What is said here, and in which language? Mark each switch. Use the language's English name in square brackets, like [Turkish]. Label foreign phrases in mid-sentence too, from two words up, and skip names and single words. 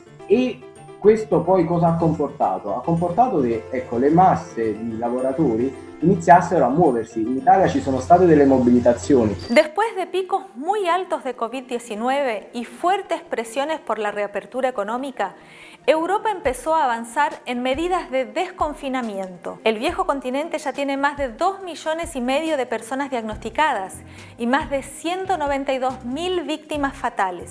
[Italian] E questo poi cosa ha comportato? Ha comportato che le masse di lavoratori iniziassero a muoversi. In Italia ci sono state delle movilitazioni. [Spanish] Después de picos muy altos de COVID-19 y fuertes presiones por la reapertura económica, Europa empezó a avanzar en medidas de desconfinamiento. El viejo continente ya tiene más de 2,5 millones de personas diagnosticadas y más de 192.000 víctimas fatales.